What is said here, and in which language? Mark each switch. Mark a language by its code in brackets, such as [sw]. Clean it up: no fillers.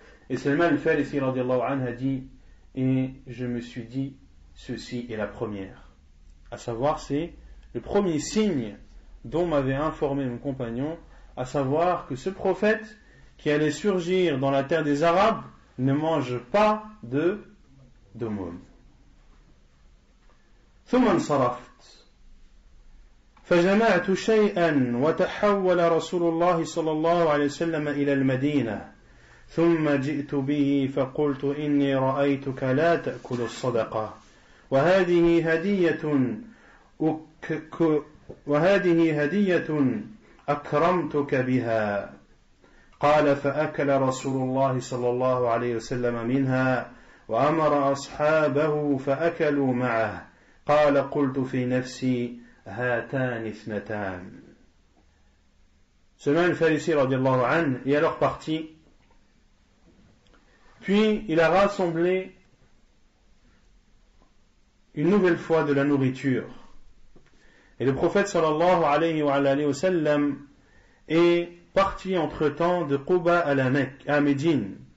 [fr] Et Salman al-Farisi radiyallahu anhu a dit, et je me suis dit, ceci est la première. À savoir, c'est le premier signe dont m'avait informé mon compagnon, à savoir que ce prophète qui allait surgir dans la terre des Arabes ne mange pas d'aumône. [ar] ثم انصرفت فجمعت شيئا وتحول رسول الله صلى الله عليه وسلم إلى المدينة ثم جئت به فقلت إني رأيتك لا تأكل الصدقة وهذه هدية أكرمتك بها. قال فأكل رسول الله صلى الله عليه وسلم منها وأمر أصحابه فأكلوا معه. قال قلت في نفسي هاتان اثنتان. [fr] Salman al-Farisi radiallahu anhu est alors parti, puis il a rassemblé une nouvelle fois de la nourriture. Et le prophète sallallahu alayhi wa sallam est parti entre-temps de Quba à la Mecque, à Médine.